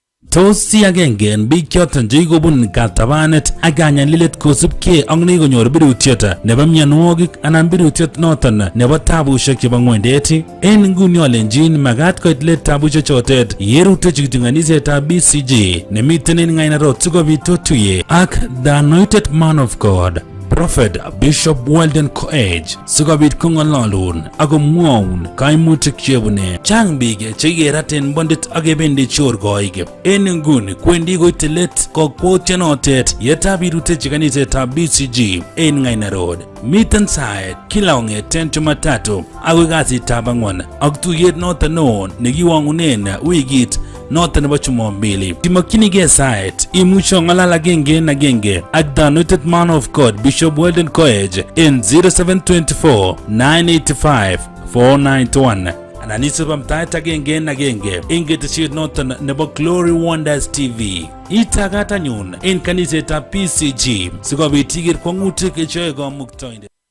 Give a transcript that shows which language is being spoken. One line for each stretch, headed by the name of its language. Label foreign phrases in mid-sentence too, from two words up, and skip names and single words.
Kalenjin: Tos si agenge en biik choton chekikobun katabanet ak kanyalilet kosubkei ak nekonyor birutiet nebo mionwogik anan birutiet noton nebo tabushek chebo ng'wendet. En nguni olenjin magat koit let tabushek chotet yerutechi kiptong'onisetab BCG nemiten en Ng'aina Road sikobit otuye ak
English: the anointed man of God
Kalenjin: Prophet Bishop Weldon Koech sikobit kong'ololun ak komwoun kaimutik chebune. Chang biik chekikeraten bondit ak kebendi chorkoik. En nguni kwendi koite let kokwotionotet yetab irutechi kanisetab BCG en Ng'aina Road. Miten saet kila kong'eten Jumatatu akoi kasitab ang'wan ak tuyet noton neo nekiwang'unen wikit noton nebo Jumapili. Timokyinigei saet imuche ong'alal agenge en agenge ak
English: the anointed man of God
Kalenjin: Bishop Weldon Koech en 0724 985 491 anan isub amtaet agenge en agenge en ketesiet noton nebo Glory Wonders TV. Itagat anyun en kanisetab BCG sikobit iker kwang'utik cheyoe kamuktoindet.